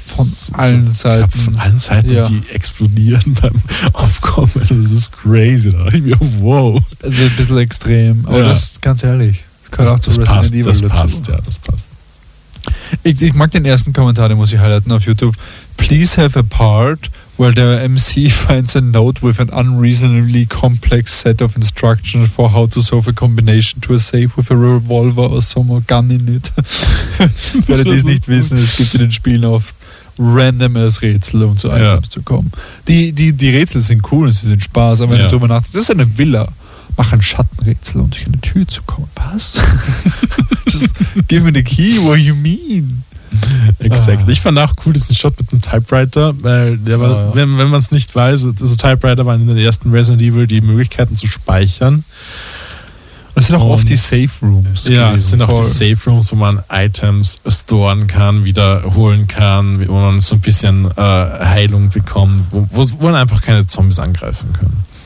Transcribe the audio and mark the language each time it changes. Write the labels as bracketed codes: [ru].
[de] von allen Seiten, ja, die explodieren beim Aufkommen. Das ist crazy. Da dachte ich mir, wow. Es wird ein bisschen extrem, aber ja, das ist ganz ehrlich. Das passt. Ich mag den ersten Kommentar, den muss ich highlighten auf YouTube. [en] Please have a part where the MC finds a note with an unreasonably complex set of instructions for how to solve a combination to a safe with a revolver or some gun in it. [de] Weil die es nicht wissen, es gibt in den Spielen oft random als Rätsel, um zu Items zu kommen. Die Rätsel sind cool und sie sind Spaß, aber wenn du drüber nachdenkst, das ist eine Villa. Mach ein Schattenrätsel, um durch eine Tür zu kommen. Was? [en] Just give me the key, what you mean? Exactly. [de] Ah. Ich fand auch cool diesen Shot mit dem Typewriter, weil der war, wenn man es nicht weiß, also Typewriter waren in den ersten Resident Evil die Möglichkeiten zu speichern. Das sind auch oft die Safe Rooms. Ja, es sind auch die Safe Rooms, wo man Items storen kann, wiederholen kann, wo man so ein bisschen Heilung bekommt, wo man einfach keine Zombies angreifen können.